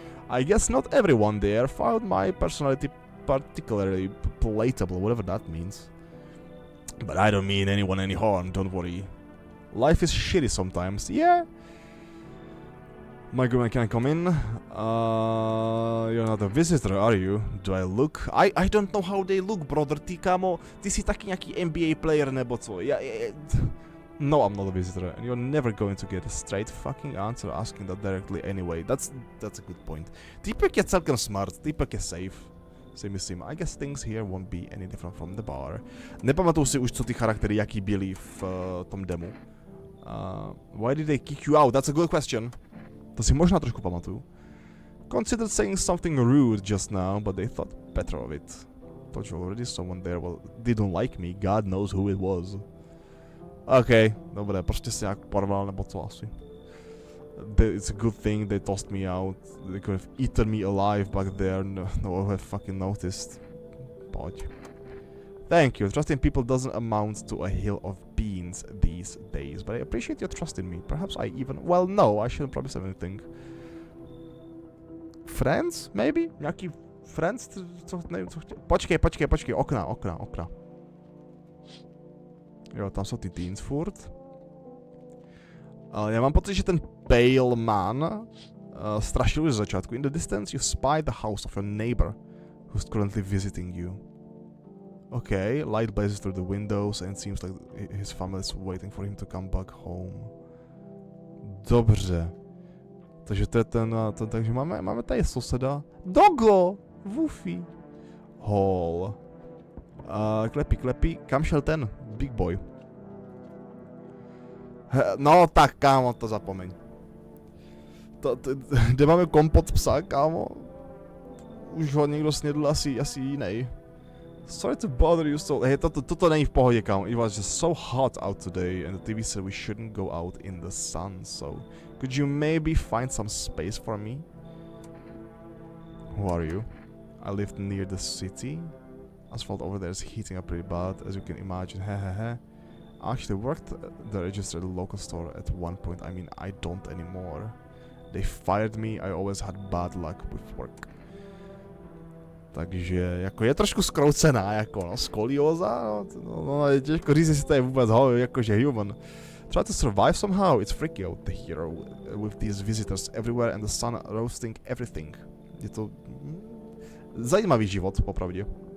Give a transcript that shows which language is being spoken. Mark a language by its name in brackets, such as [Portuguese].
[English] I guess not everyone there found my personality particularly palatable, whatever that means. But I don't mean anyone any harm, don't worry. Life is shitty sometimes, yeah. My good man, can I come in? You're not a visitor, are you? Do I look? I don't know how they look, brother. [Czech] Ty kámo, ty jsi taky nějaký NBA player nebo co? [English] No, I'm not a visitor, and you're never going to get a straight fucking answer asking that directly anyway. That's a good point. [Czech] Týpek je celkem smart, týpek je safe. Si myslím, [English] I guess things here won't be any different from the bar. [Czech] Nepamatuju si už, co ty charaktery, jaký byly v tom demu. [English] Why did they kick you out? That's a good question. [Czech] To si možná trošku pamatuju. [English] Considered saying something rude just now, but they thought better of it. Told you already, someone there didn't like me, God knows who it was. [Czech] OK, dobré, prostě se nějak porval nebo co asi. [English] It's a good thing they tossed me out. They could have eaten me alive back there. No one had fucking noticed. [Czech] Pojď. [English] Thank you. Trust in people doesn't amount to a hill of beans these days, but I appreciate your trust in me. Perhaps I even... Well, no, I shouldn't promise anything. Friends? Maybe? [Czech] Nějaký friends? Co, nevím, co chtěl. Počkej. Okna. Jo, tam jsou ty teens furt. Já mám pocit, že ten pale man strašil už z začátku. [English] In the distance you spy the house of your neighbor who's currently visiting you. Okay, light blazes through the windows and it seems like his family is waiting for him to come back home. [Czech] Dobře. Takže to je takže máme tady soseda. Dogo! Woofy. Hall. Klepí. Kam šel ten big boy? No tak, kámo, to zapomeň. Kde máme kompot psa, kámo? Už ho někdo snědl asi jiný. [English] Sorry to bother you so... [Czech] Hej, toto není v pohodě, kámo. [English] It was just so hot out today and the TV said we shouldn't go out in the sun, so... Could you maybe find some space for me? Who are you? I live near the city. Asphalt over there is heating up pretty bad, as you can imagine. Hehehe. I actually worked the register at the local store at one point. I mean, I don't anymore. They fired me. I always had bad luck with work. [Czech] Takže jako je trošku zkroucená, jako no, skolióza, no je těžko říct, jestli to je vůbec jakože human. [English] Try to survive somehow, it's freaky out here with these visitors everywhere and the sun roasting everything. [Czech] Je to zajímavý život, popravdě.